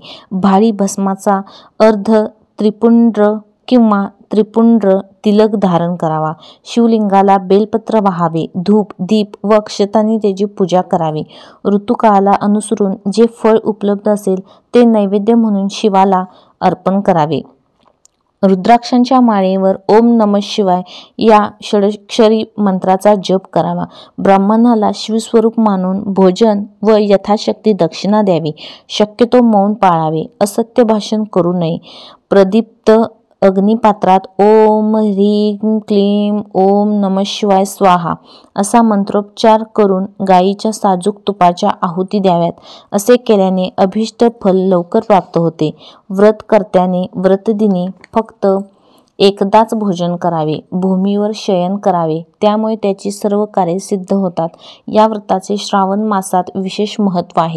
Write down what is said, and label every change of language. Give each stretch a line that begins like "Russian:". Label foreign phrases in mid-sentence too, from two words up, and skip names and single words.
Marathi: भारी भस्माचा अर्ध त्रिपुंड्र किंवा त्रिपुंड्र तिलक धारण करावा. शिवलिंगाला बेलपत्र वाहावे. धूप, दीप व अक्षतांनी त्याची पूजा करावी. ऋतुकाळाला अनुसरून जे फळ उपलब्ध असेल ते नैवेद्य म्हणून शिवाला अर्पण करावे. रुद्राक्षांच्या माळेवर
Sanskrit: ओम नमः शिवाय
Marathi: या षडक्षरी मंत्राचा जप करावा. ब्राह्मणाला शिवस्वरूप मानून भोजन व यथाशक्ती दक्षिणा द्यावी. शक्यतो मौन पाळावे. असत्य भाषण करू नये. प्रदीप्त अग्निपात्रात
Sanskrit: ओम ह्रीं क्लीं ओम नमः शिवाय स्वाहा
Marathi: असा मंत्रोच्चार करून गायीच्या साजूक तुपाच्या आहुती द्याव्यात. असे केल्याने अभिष्ट फल लवकर प्राप्त होते. व्रतकर्त्याने व्रतदिनी फक्त एकदाच भोजन करावे. भूमीवर शयन करावे. त्यामुळे त्याची सर्व कार्ये सिद्ध होतात. या व्रताचे श्रावण मासात विशेष महत्त्व आहे.